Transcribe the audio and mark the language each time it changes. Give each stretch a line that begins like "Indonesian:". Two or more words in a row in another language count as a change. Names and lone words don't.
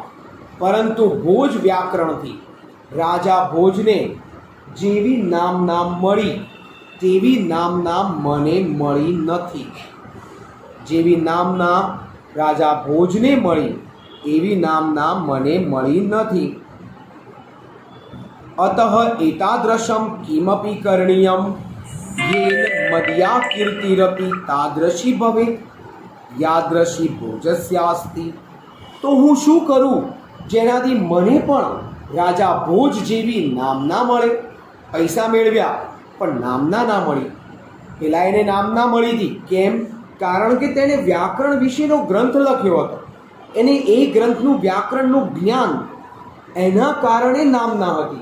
Gujarati: પરંતુ ભોજ વ્યાકરણથી રાજા ભોજને જેવી નામના મળી તેવી નામના મને મળી નથી. જેવી નામના રાજા ભોજને મળી એવી નામના મને મળી નથી.
Sanskrit: अतः एतादृशम् किमपि करणीयम् येन मदीया कीर्तिरपि तादृशी भवेत् यादृशी भोजस्यास्ति.
Gujarati: તો હું શું કરું જેનાથી મને પણ રાજા ભોજ જેવી નામના મળે? પૈસા મેળવ્યા પણ નામના ના મળી. પેલા એને નામના મળી હતી. કેમ? કારણ કે તેણે વ્યાકરણ વિશેનો ગ્રંથ લખ્યો હતો. એને એ ગ્રંથનું વ્યાકરણનું જ્ઞાન એના કારણે નામના હતી.